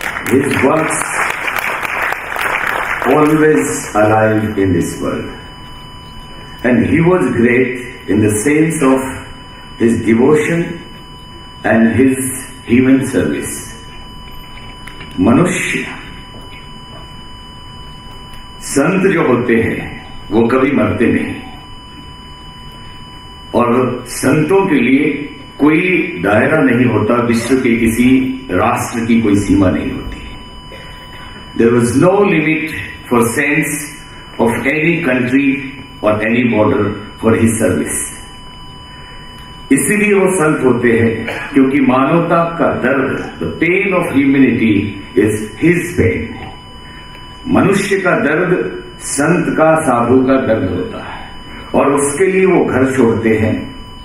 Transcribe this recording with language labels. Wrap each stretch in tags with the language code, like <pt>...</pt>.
<en>His works always alive in this world. And he was great in the sense of his devotion and his human service.</en> <hi>मनुष्य संत जो होते हैं वो कभी मरते नहीं, और संतों के लिए कोई दायरा नहीं होता, विश्व के किसी राष्ट्र की कोई सीमा नहीं होती.</hi> <en>There was no limit for saints of any country or any border for his service.</en> <hi>इसीलिए वो संत होते हैं क्योंकि मानवता का दर्द,</hi> <en>the pain of humanity is his pain.</en> <hi>मनुष्य का दर्द संत का, साधु का दर्द होता है, और उसके लिए वो घर छोड़ते हैं.</hi>